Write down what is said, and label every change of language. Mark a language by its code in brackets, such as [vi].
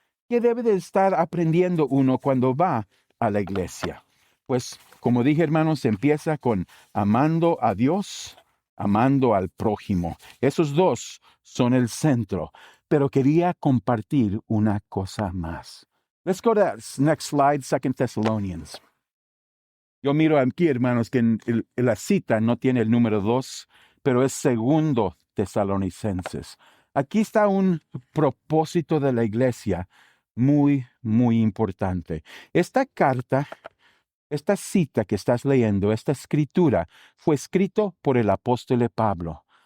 [es] ¿Qué debe de estar aprendiendo uno cuando va a la iglesia? Pues, como dije, hermanos, empieza con amando a Dios, amando al prójimo. Esos dos son el centro. Pero quería compartir una cosa más. [en] Let's go to that next slide, 2 Thessalonians. [es] Yo miro aquí, hermanos, que en la cita no tiene el número 2, pero es 2 Tesalonicenses. Aquí está un propósito de la iglesia muy, muy importante. Esta carta, esta cita que estás leyendo, esta escritura, fue escrito por el apóstol Pablo.